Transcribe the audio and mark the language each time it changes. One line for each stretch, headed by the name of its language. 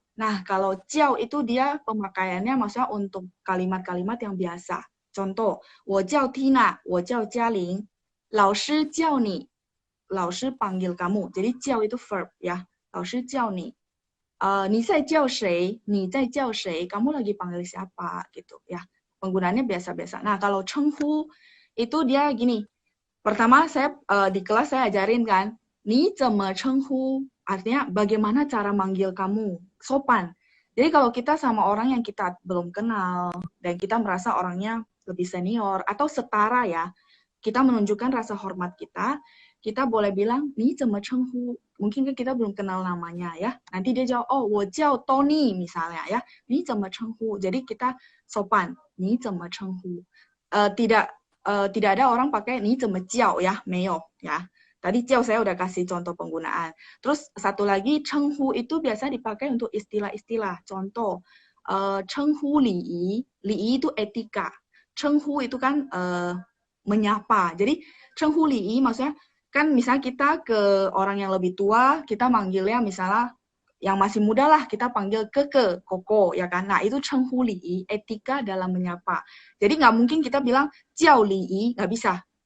Indonesian: Nah, kalau jiao itu dia pemakaiannya maksudnya untuk kalimat-kalimat yang biasa. Contoh,
Chinese: 我叫 Tina, 我叫嘉玲, 老师叫你, 老师
Indonesian: panggil kamu. Jadi
Chinese: 叫
Indonesian: itu verb ya.
Chinese: 老师叫你.你在叫谁? 你在叫谁?
Indonesian: Kamu lagi panggil siapa? Gitu ya. Penggunaannya biasa-biasa. Nah, kalau 称呼 itu dia gini. Pertama saya di kelas saya ajarin kan,
Chinese: 你怎么称呼?
Indonesian: Artinya bagaimana cara manggil kamu, sopan. Jadi kalau kita sama orang yang kita belum kenal dan kita merasa orangnya lebih senior atau setara ya, kita menunjukkan rasa hormat kita boleh bilang
Chinese: 你怎么称呼?
Indonesian: Mungkin kan kita belum kenal namanya ya. Nanti dia jawab, oh
Chinese: 我叫
Indonesian: Tony misalnya ya.
Chinese: 你怎么称呼?
Indonesian: Jadi kita sopan,
Chinese: 你怎么称呼?
Indonesian: Tidak ada orang pakai
Chinese: 你怎么叫
Indonesian: ya,
Chinese: 没有
Indonesian: ya. Tadi jiao saya udah kasih contoh penggunaan. Terus satu lagi, 称呼 itu biasa dipakai untuk istilah-istilah. Contoh,
Chinese: 称呼礼仪.
Indonesian: Li'i itu etika. 称呼 itu kan menyapa. Jadi,
Chinese: 称呼礼仪
Indonesian: maksudnya, kan misalnya kita ke orang yang lebih tua, kita manggilnya misalnya yang masih muda lah, kita panggil keke, koko, ya kan? Nah, itu
Chinese: 称呼礼仪,
Indonesian: etika dalam menyapa. Jadi nggak mungkin kita bilang
Chinese: 叫礼仪,
Indonesian: nggak bisa.